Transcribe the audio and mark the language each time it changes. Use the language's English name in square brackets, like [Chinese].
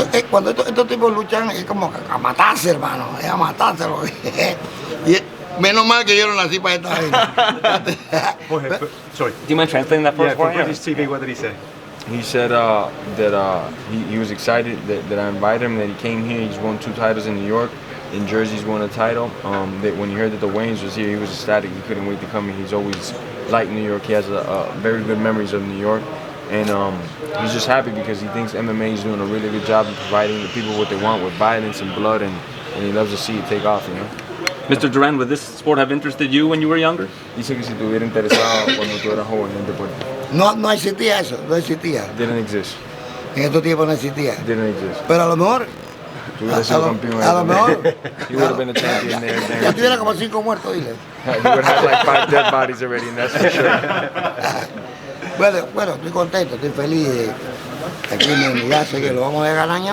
[Spanish] Cuando estos tipos luchan es como a matarse, hermano, es a matarse. Y menos mal que yo no nací para esta gente. [English] Sorry. Do you mind translating that for us? For British TV, what did he say? He said that he was excited that I invited him, that he came here. He's won 2 titles in New York. In Jersey, he's won a title. That when he heard that the Waynes was here, he was ecstatic. He couldn't wait to come here. He's always liked New York. He has very good memories of New York. And he's just happy because he thinks MMA is doing a really good job of providing the people what they want with violence and blood, and he loves to see it take off, you know. Mr. Duran, would this sport have interested you when you were younger? [Spanish] Dice que si te hubiera interesado cuando tú eras joven en el deporte. No existía eso, no existía. [English] Didn't exist. [Spanish] En estos tiempos no existía. [English] Didn't exist. [Spanish] Pero a lo mejor... A lo mejor... [English] You would have been a champion there. [Spanish] Ya tuviera como 5 muertos, dile. [English] You would have like 5 dead bodies already, and that's for sure. [Spanish] Bueno, estoy contento, estoy feliz de aquí en mi casa, que lo vamos a ganar.